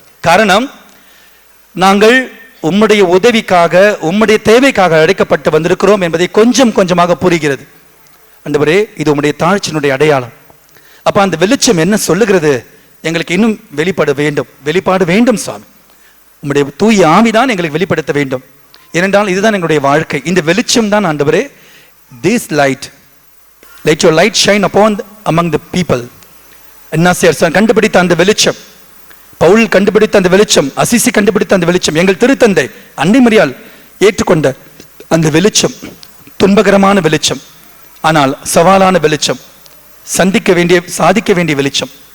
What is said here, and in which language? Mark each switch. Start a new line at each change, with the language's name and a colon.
Tamil: காரணம், நாங்கள் உம்முடைய உதவிக்காக, உம்முடைய தேவைக்காக அழைக்கப்பட்டு வந்திருக்கிறோம் என்பதை கொஞ்சம் கொஞ்சமாக புரிகிறது. ஆண்டவரே, இது உம்முடைய தாழ்ச்சியினுடைய அடையாளம். அப்ப அந்த வெளிச்சம் என்ன சொல்லுகிறது? எங்களுக்கு இன்னும் வெளிப்பாடு வேண்டும் சுவாமி. உம்முடைய தூய ஆவிதான் எங்களுக்கு வெளிப்படுத்த வேண்டும். ஏனென்றால் இதுதான் எங்களுடைய வாழ்க்கை. இந்த வெளிச்சம் தான் ஆண்டவரே,
English: this light, let your light shine upon among the people.
Tamil: என்னாசியார் கண்டுபிடித்த அந்த வெளிச்சம், பவுல் கண்டுபிடித்த அந்த வெளிச்சம், அசிசி கண்டுபிடித்த அந்த வெளிச்சம், எங்கள் திருத்தந்தை அன்னை மரியாள் ஏற்றுக்கொண்ட அந்த வெளிச்சம், துன்பகரமான வெளிச்சம், ஆனால் சவாலான வெளிச்சம், சாதிக்க வேண்டிய வெளிச்சம்.